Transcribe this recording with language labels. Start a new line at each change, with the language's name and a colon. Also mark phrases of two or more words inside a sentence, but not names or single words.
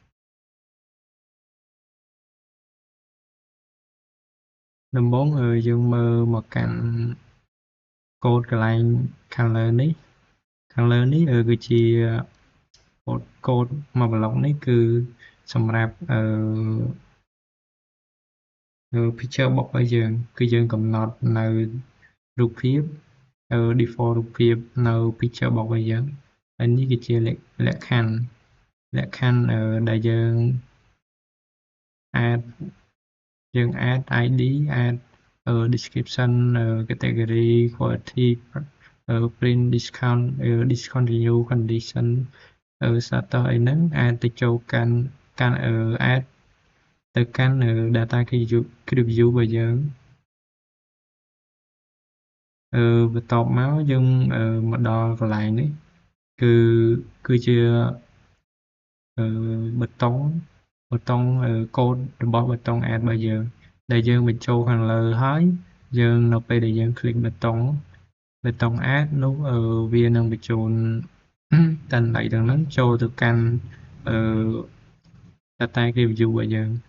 Khmer: ដំបូងយើងមើលមកកាន់ code កន្លែងខាងលើនេះគឺជា code មួយប្លុកនេះគឺសម្រាប់
English: picture box
Khmer: របស់យើងគឺយើងកំណត់នៅរូបភាពdefault រូបភាពនៅ
English: picture box
Khmer: របស់យើងហើយនេះគឺជាលក្ខខណ្ឌដែលយើង
English: add ID add description category quality print discount discontinue condition status
Khmer: អីហ្នឹងអាចទៅចូលកាន់add ទៅកាន់
English: data view
Khmer: របស់យើង បន្ទាប់មកយើងមកដល់កន្លែងនេះគឺជាប៊ូតុងcode របស់ប៊ូតុង add របស់យើងដែលយើងបញ្ចូលខាងលើហើយយើងនៅពេលដែលយើង click ប៊ូតុង add នោះវានឹងបញ្ចូលកាន់ដៃទាំងហ្នឹងចូលទៅកាន់
English: data view
Khmer: របស់យើង